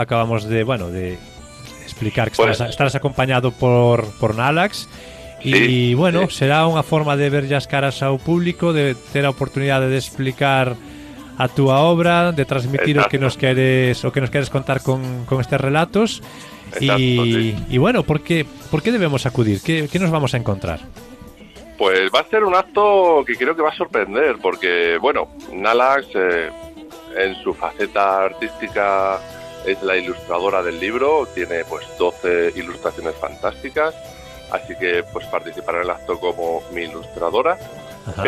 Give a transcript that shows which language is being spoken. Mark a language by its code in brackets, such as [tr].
[gl] Acabamos de explicar que estarás acompañado por Nalax. E, será unha forma de ver as caras ao público, de ter a oportunidade de explicar a túa obra, de transmitir o que nos queres contar con estes relatos. [es] Y bueno, ¿por qué debemos acudir? ¿Qué nos vamos a encontrar? Pues va a ser un acto que creo que va a sorprender, porque, Nalax, en su faceta artística, es la ilustradora del libro, tiene 12 ilustraciones fantásticas, así que participará en el acto como mi ilustradora. Ajá.